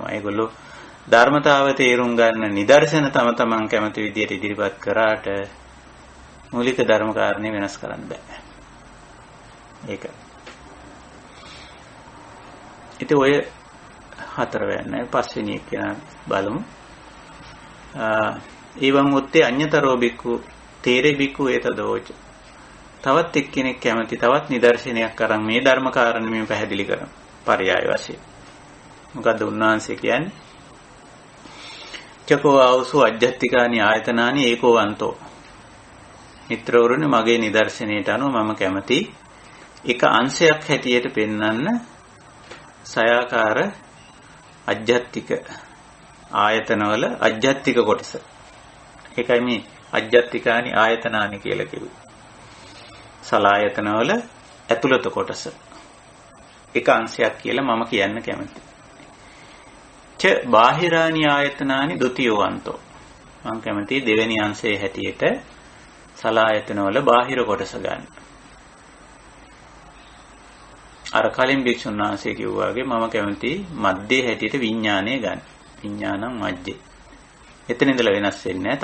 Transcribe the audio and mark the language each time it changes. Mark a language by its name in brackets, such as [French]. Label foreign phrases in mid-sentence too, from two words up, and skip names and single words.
[Sinhala] ඒගොල්ලෝ ධර්මතාව තේරුම් ගන්න නිදර්ශන තම තමන් කැමති විදියට ඉදිරිපත් කරාට මූලික ධර්ම කාරණේ වෙනස් කරන්න බෑ. ඒක. ඉතින් ඔය හතර වෙන්නේ පස්වෙනි එක කියන බලමු. [Pali] ඊවං උත්තේ අඤ්‍යතරෝ බික්ඛු තේරේ බික්ඛු ඒතදෝච. [Sinhala] තවත් එක්කෙනෙක් කැමති තවත් නිදර්ශනයක් අරන් මේ ධර්ම කාරණේ මේ පැහැදිලි කරන පරයය වශයෙන්. මොකද්ද උන්වහන්සේ කියන්නේ? [Pali] චකෝ ආවසු අජ්ජත්තිකානි ආයතනානි ඒකෝවන්තෝ. [Sinhala] මිත්‍රවරුනි මගේ නිදර්ශනයට අනුව මම කැමති එක අංශයක් හැටියට පෙන්වන්න සයාකාර අජ්ජත්තික ආයතනවල අජ්ජත්තික කොටස. ඒකයි මේ [Pali] අජ්ජත්තිකානි ආයතනානි [Sinhala] කියලා කිව්වේ. සලායතනවල ඇතුළත කොටස. එක අංශයක් කියලා මම කියන්න කැමතියි. [Pali] ච බාහිරානි ආයතනානි ဒ ුතියවන්තෝ. [Sinhala] මම කැමති දෙවෙනි අංශයේ හැටියට සලායතනවල බාහිර කොටස ගන්න. අර කලින් භික්ෂුන් වහන්සේ කිව්වාගේ මම කැමති මධ්‍යයේ හැටියට විඥානය ගන්න. [Pali] විඥානං මධ්‍යේ. [Sinhala] එතන ඉඳලා වෙනස් වෙන්නේ නැහැ.